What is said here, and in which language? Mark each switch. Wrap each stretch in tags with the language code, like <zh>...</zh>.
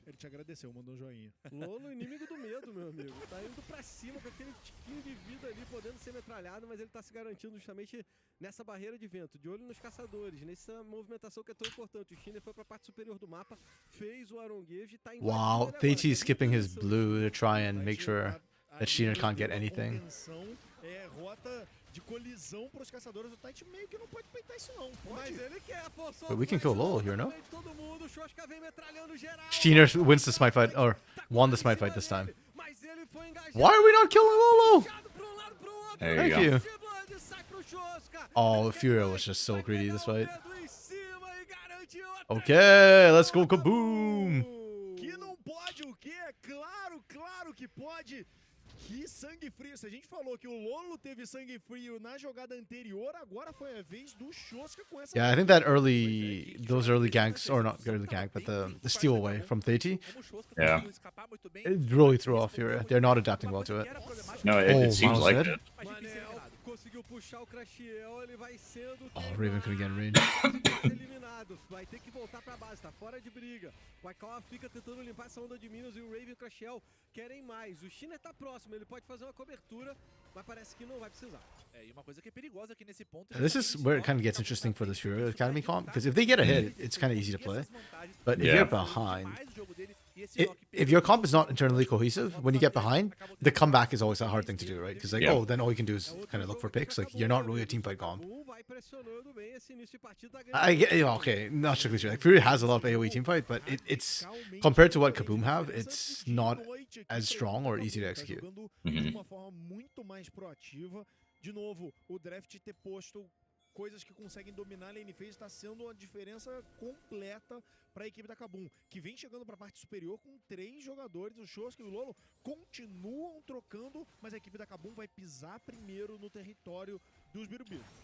<pt>Ele te agradeceu, mandou um joinha. Lolo, inimigo do medo, meu amigo. Tá indo pra cima com aquele tiquinho de vida ali, podendo ser metralhado, mas ele tá se garantindo justamente nessa barreira de vento. De olho nos caçadores, nessa movimentação que é tão importante. O Steiner foi pra parte superior do mapa, fez o aronguejo e tá indo.</pt> <en>Wow, Tati skipping his blue to try and make sure that Steiner can't get anything.</en> <pt>É rota de colisão para os caçadores. O Tite meio que não pode peitar isso não. Mas ele quer, forçou.</pt> <en>But we can kill Lolo here, no?</en> <pt>Todo mundo, Shoshka vem metralhando geral.</pt> <en>Steiner wins the smite fight, or won the smite fight this time.</en> <pt>Mas ele foi engajado.</pt> <en>Why are we not killing Lolo?</en> <pt>Pra um lado, pro outro.</pt> <en>There Thank you go. you.</en> <pt>Sai pro Shoshka.</pt> <en>Oh, FUR.A was just so greedy this fight.</en> <pt>Em cima e garantiu a</pt> <en>Okay, let's go kaboom!</en> <pt>Que não pode o quê? Claro que pode. Que sangue frio. Se a gente falou que o Lolo teve sangue frio na jogada anterior, agora foi a vez do Shoshka com essa.</pt> <en>Yeah, I think that those early ganks, or not early gank, but the steal away from Tati, Yeah. it really threw off FUR.A. They're not adapting well to it. No, it seems Miles like dead? it.</en> <pt>Manel conseguiu puxar o Crashiel, ele vai sendo</pt> <en>Oh, Raven couldn't get in range.</en> <pt>eliminado. Vai ter que voltar pra base, tá fora de briga. O Aikawa fica tentando limpar essa onda de Minos e o Raven e o Crashiel querem mais. O Steiner tá próximo, ele pode fazer uma cobertura, mas parece que não vai precisar. É, e uma coisa que é perigosa aqui nesse ponto.</pt> <en>This is where it kind of gets interesting for this FUR.A Academy comp, because if they get a hit, it's kind of easy to play. But if you're behind, if your comp is not internally cohesive, when you get behind, the comeback is always a hard thing to do, right? Because like, oh, then all you can do is kind of look for picks. Like, you're not really a teamfight comp.</en> <pt>Vai pressionando bem esse início de partida, tá ganhando.</pt> <en>I get, okay, not strictly true. Like, FUR.A has a lot of AoE teamfight, but it's compared to what KBM have, it's not as strong or easy to execute.</en> <pt>De uma forma muito mais proativa. De novo, o draft ter posto coisas que conseguem dominar a lane phase está sendo uma diferença completa para a equipe da KBM, que vem chegando para a parte superior com 3 jogadores. O Shoshka e o Lolo continuam trocando, mas a equipe da KBM vai pisar primeiro no território dos Birubiru.</pt>